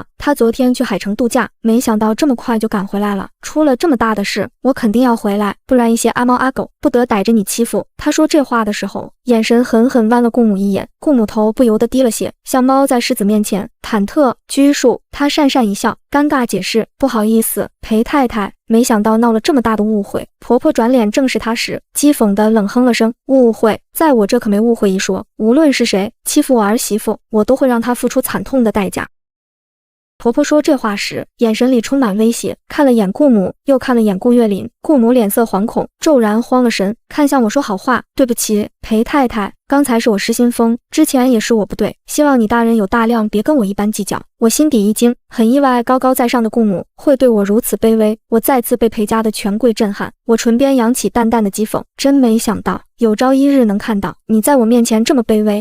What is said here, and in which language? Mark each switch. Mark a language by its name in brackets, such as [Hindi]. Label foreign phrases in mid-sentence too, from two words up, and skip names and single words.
[Chinese] 她昨天去海城度假，沒想到這麼快就趕回來了。出了這麼大的事，我肯定要回來，不然一些阿貓阿狗不得逮着你欺負。她說這話的時候，眼神狠狠剜了顧母一眼，顧母頭不由得低了些，像貓在獅子面前忐忑拘束。她訕訕一笑，尷尬解釋：“不好意思，裴太太。” 沒想到鬧了這麼大的誤會。婆婆轉臉正視她時，譏諷地冷哼了聲：“誤會，在我這可沒誤會一說。無論是誰欺負我兒媳婦，我都會讓她付出慘痛的代價。” 婆婆說這話時，眼神裡充滿威脅，看了眼顧母，又看了眼顧月嶺。顧母臉色惶恐，驟然慌了神，看向我說好話：“ 對不起，裴太太，剛才是我失心瘋，之前也是我不對，希望你大人有大量，別跟我一般計較。” 我心底一驚，很意外高高在上的顧母會對我如此卑微，我再次被裴家的權貴震撼。我唇邊揚起淡淡的譏諷，真沒想到有朝一日能看到你在我面前這麼卑微。